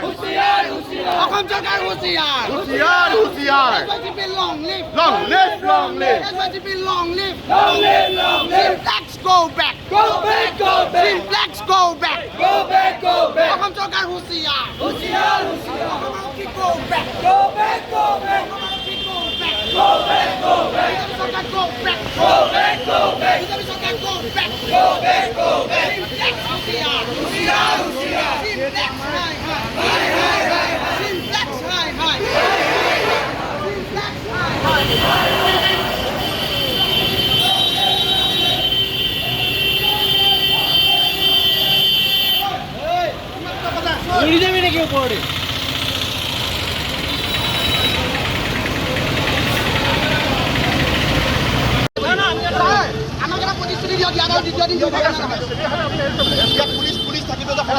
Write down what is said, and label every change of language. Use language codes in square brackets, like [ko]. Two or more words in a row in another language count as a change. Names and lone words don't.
[as] Ọসম চৰকাৰ হুচিয়াৰ! হুচিয়াৰ! [en] Long live! Long live! Long live! Long live! Long live! Long live! Simplex go back! Go back! Go back! Simplex go back! Go back! Go back! [as] অসম চৰকাৰ হুচিয়াৰ! হুচিয়াৰ! [en] Go back! Go back! Go back! Go back! Go back! Go back! Go back! Go back! Go back! Go back! Go back! Go back! [as] Simplex হুচিয়াৰ! হুচিয়াৰ! হুচিয়াৰ! [en] Simplex high high! Simplex high high! Simplex high high! [as] উড়ি যাবে নাকি উপরে পুলিশ থাকিব